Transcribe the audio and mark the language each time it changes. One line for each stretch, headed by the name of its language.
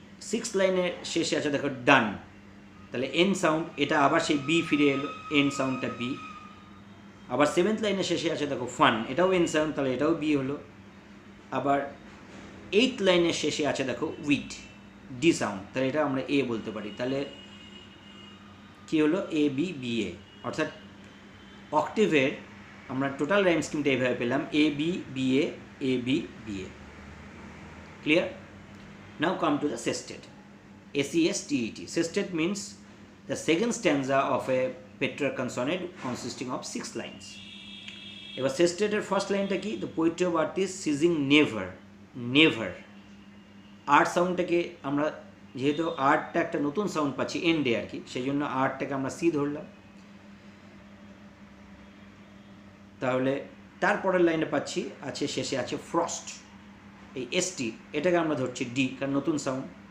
Bangla: Six লাইনের শেষে আছে দেখো ডান, তাহলে এন সাউন্ড, এটা আবার সেই বি ফিরে এলো, এন সাউন্ডটা বি। আবার সেভেন্থ লাইনের শেষে আছে দেখো ফান, এটাও এন সাউন্ড, তাহলে এটাও বি হলো। আবার এইথ লাইনের শেষে আছে দেখো উইড, ডি সাউন্ড, তাহলে এটা আমরা এ বলতে পারি। তাহলে কী হলো A B B A, অর্থাৎ অক্টেভের আমরা টোটাল রাইম স্কিমটা এইভাবে পেলাম A B B A A B B A। Clear?
English: Now come to the sestet, SESTET. Sestet means the second stanza of a Petrarchan sonnet consisting of 6 lines.
Bangla: এবার sestet-এর first লাইনটা কি?
English: The poetry of earth is ceasing never, never।
Bangla: Art সাউন্ডটাকে আমরা, যেহেতু আর্টটা একটা নতুন sound পাচ্ছি এন্ডে আর কি, সেই জন্য আর্টটাকে আমরা সি ধরলাম। তাহলে তারপরের লাইনে পাচ্ছি আছে শেষে আছে ফ্রস্ট, এই ST, এটাকে আমরা ধরছি ডি, কারণ নতুন সাউন্ড।